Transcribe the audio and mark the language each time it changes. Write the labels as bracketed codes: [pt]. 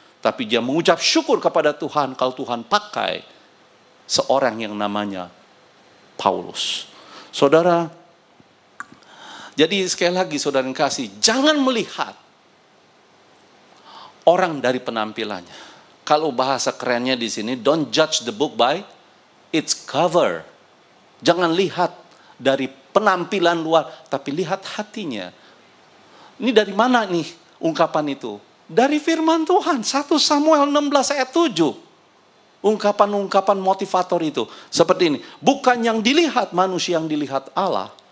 [id] Tapi dia mengucap syukur kepada Tuhan kalau Tuhan pakai seorang yang namanya Paulus. Saudara, jadi sekali lagi saudara yang kasih, jangan melihat orang dari penampilannya. Kalau bahasa kerennya di sini, [en] don't judge the book by its cover. [id] Jangan lihat dari penampilan luar, tapi lihat hatinya. Ini dari mana nih ungkapan itu? Dari firman Tuhan, 1 Samuel 16 ayat 7. ungkapan-ungkapan motivator itu. Seperti ini, bukan yang dilihat manusia yang dilihat Allah.